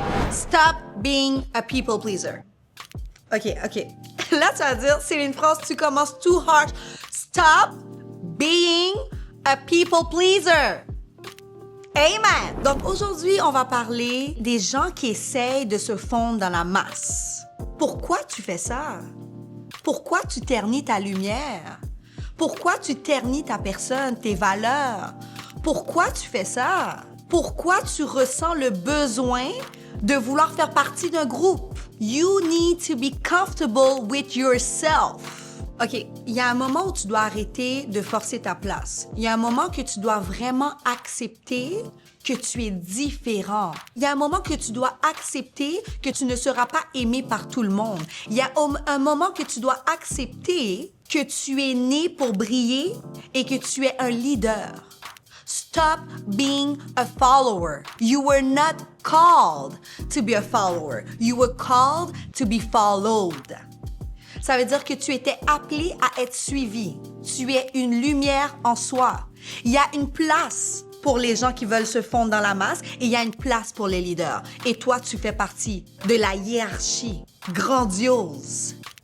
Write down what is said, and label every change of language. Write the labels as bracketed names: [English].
[English] Stop being a people pleaser. OK. [French] Là, tu vas dire, Céline France, tu commences [English] too hard. Stop being a people pleaser. Amen. [French] Donc aujourd'hui, on va parler des gens qui essayent de se fondre dans la masse. Pourquoi tu fais ça? Pourquoi tu ternis ta lumière? Pourquoi tu ternis ta personne, tes valeurs? Pourquoi tu fais ça? Pourquoi tu ressens le besoin de vouloir faire partie d'un groupe? [English] You need to be comfortable with yourself. [French] OK, il y a un moment où tu dois arrêter de forcer ta place. Il y a un moment que tu dois vraiment accepter que tu es différent. Il y a un moment que tu dois accepter que tu ne seras pas aimé par tout le monde. Il y a un moment que tu dois accepter que tu es né pour briller et que tu es un leader. [English] Stop being a follower. You were not called to be a follower. You were called to be followed. [French] Ça veut dire que tu étais appelé à être suivi. Tu es une lumière en soi. Il y a une place pour les gens qui veulent se fondre dans la masse et il y a une place pour les leaders. Et toi, tu fais partie de la hiérarchie grandiose.